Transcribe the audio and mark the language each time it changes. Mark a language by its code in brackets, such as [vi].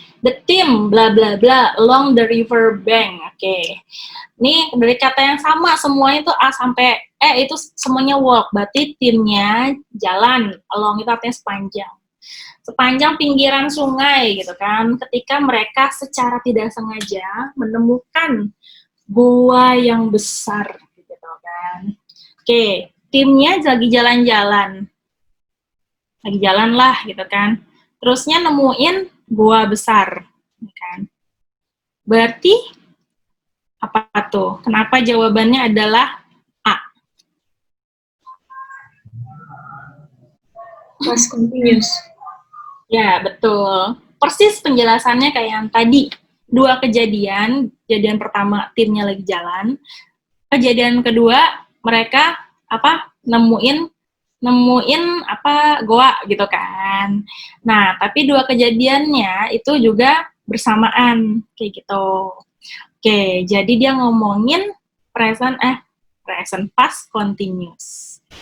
[en] The team bla bla bla along the river bank. [id] Oke. Ini dari kata yang sama semuanya itu A sampai itu semuanya walk. Berarti timnya jalan. Along itu artinya sepanjang. Sepanjang pinggiran sungai gitu kan. Ketika mereka secara tidak sengaja menemukan gua yang besar gitu kan. Oke, timnya lagi jalan-jalan. Lagi jalan lah gitu kan. Terusnya nemuin gua besar, kan? Berarti apa tuh? Kenapa jawabannya adalah A? Past continuous. Ya, betul. Persis penjelasannya kayak yang tadi. Dua kejadian. Kejadian pertama timnya lagi jalan. Kejadian kedua mereka nemuin goa gitu kan. Nah, tapi dua kejadiannya itu juga bersamaan kayak gitu. Oke, jadi dia ngomongin present past continuous.